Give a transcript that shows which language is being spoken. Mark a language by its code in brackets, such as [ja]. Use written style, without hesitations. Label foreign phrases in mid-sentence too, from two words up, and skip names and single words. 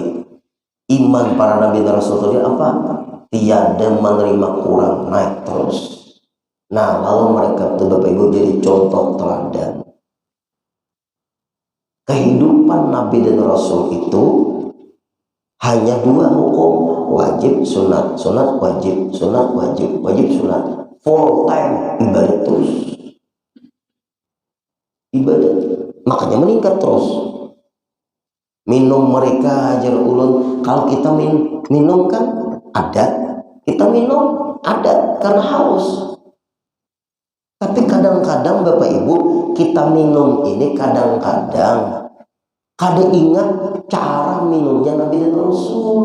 [id] Iman para nabi dan rasul itu apa? Tiada menerima kurang, naik terus. Nah, lalu mereka itu Bapak Ibu jadi contoh teladan. Kehidupan nabi dan rasul itu hanya dua hukum, wajib sunat, sunat wajib, sunat wajib, wajib sunat. [en] Full time [id] ibadat terus, ibadat, makanya meningkat terus. Minum mereka ajar ulun, kalau kita minum kan adat, kita minum adat karena haus. Tapi kadang-kadang Bapak Ibu kita minum ini kadang-kadang kada ingat cara minumnya Nabi dan Rasul.